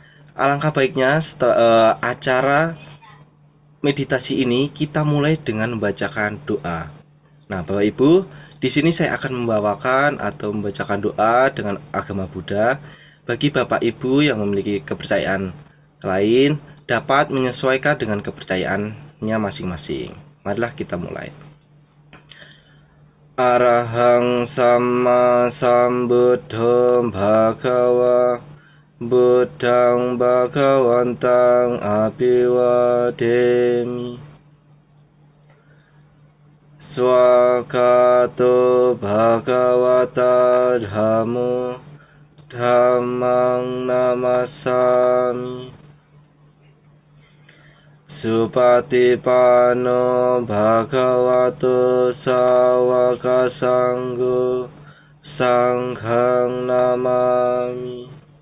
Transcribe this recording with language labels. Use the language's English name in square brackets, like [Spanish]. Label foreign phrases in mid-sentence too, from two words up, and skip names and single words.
[Indonesian] Alangkah baiknya acara meditasi ini kita mulai dengan membacakan doa. Nah, Bapak Ibu, di sini saya akan membawakan atau membacakan doa dengan agama Buddha. Bagi Bapak Ibu yang memiliki kepercayaan lain, dapat menyesuaikan dengan kepercayaannya masing-masing. Marilah kita mulai. [Pali] Arahang sama sambuddham bhagava buddhang bhagavantang abhivademi swakato bhagavata dhammo dhammang namasami Supatipano bhagavato sawaka sanggo sanghang namami.